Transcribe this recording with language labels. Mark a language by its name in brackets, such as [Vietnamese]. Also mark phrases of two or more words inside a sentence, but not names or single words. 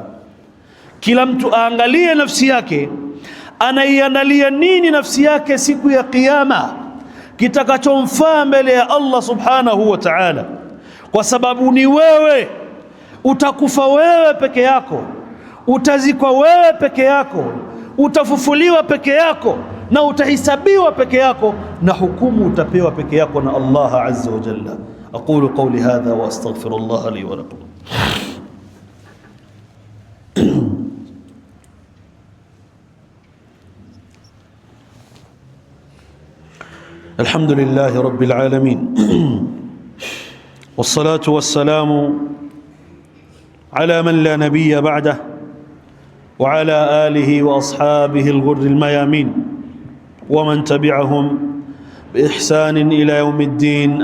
[Swahili] Kila mtu aangalie nafsi yake, anaiandalia nini nafsi yake siku ya kiyama kitakachomfaa mbele ya [Arabic] الله سبحانه وتعالى, [Swahili] kwa sababu ni wewe, utakufa wewe peke yako, utazikwa wewe peke yako, utafufuliwa peke yako, na utahisabiwa peke yako, na hukumu utapewa peke yako na [Arabic] الله عز وجل. أقول قولي هذا وأستغفر الله لي ولكم. الحمد لله رب العالمين والصلاة والسلام على من لا نبي بعده وعلى آله وأصحابه الغر الميامين ومن تبعهم بإحسان إلى يوم الدين.